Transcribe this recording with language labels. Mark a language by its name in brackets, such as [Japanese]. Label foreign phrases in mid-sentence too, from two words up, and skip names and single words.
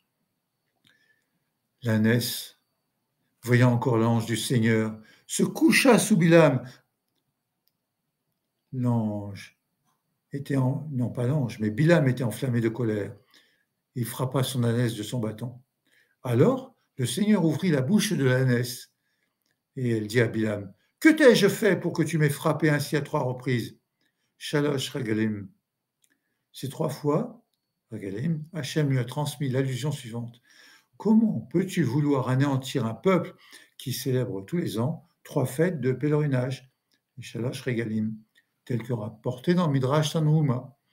[French] L'ânesse, voyant encore l'ange du Seigneur, se coucha sous Bilam. L'ange non pas l'ange, mais Bilam était enflammé de colère. Il frappa son ânesse de son bâton. Alors, le Seigneur ouvrit la bouche de l'ânesse, et elle dit à Bilam, « Que t'ai-je fait pour que tu m'aies frappé ainsi à 3 reprises ?» [Hebrew] שלוש רגלים. [French] Ces 3 fois, regalim, Hachem lui a transmis l'allusion suivante. Comment peux-tu vouloir anéantir un peuple qui célèbre tous les ans 3 fêtes de pèlerinage, [Hebrew] שלוש רגלים, [French] tel que rapporté dans Midrash Tanhuma?